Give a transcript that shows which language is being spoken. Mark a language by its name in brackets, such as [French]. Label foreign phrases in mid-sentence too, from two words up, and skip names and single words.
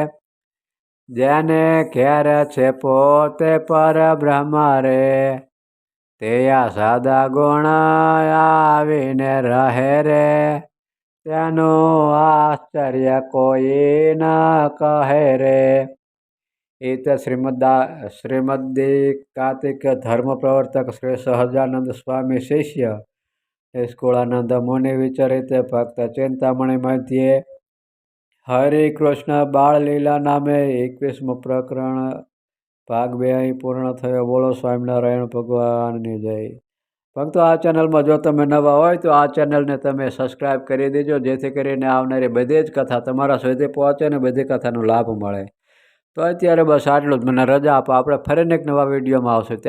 [Gujarati] જેને ઘેર છે પોતે પર બ્રહ્મ રે તેયા સાદા ગુણ આવીને રહે રે તેનું આશ્ચર્ય કોઈ ન કહે રે [Sanskrit] इत श्रीमद्दीकातिक धर्म प्रवर्तक श्री सहजानंद स्वामी शिष्य निष्कुलानंद मुनि विचरित भक्त चिंतामणि मध्ये हरे कृष्ण बाळ लीला नामे 21 प्रकरण भाग 2 [Gujarati] અહીં પૂર્ણ થયો। બોલો સ્વામિનારાયણ ભગવાનની જય। ભક્તો આ ચેનલમાં જો તમે નવા હોય તો આ ચેનલને તમે સબસ્ક્રાઈબ કરી દેજો જેથી કરીને આવનારી બધી જ કથા તમારા સુધી પહોંચે ને બધી કથાનો લાભ મળે। તો અત્યારે બસ આટલું જ। મને રજા આપો, આપણે ફરીને એક નવા વિડીયોમાં આવશે।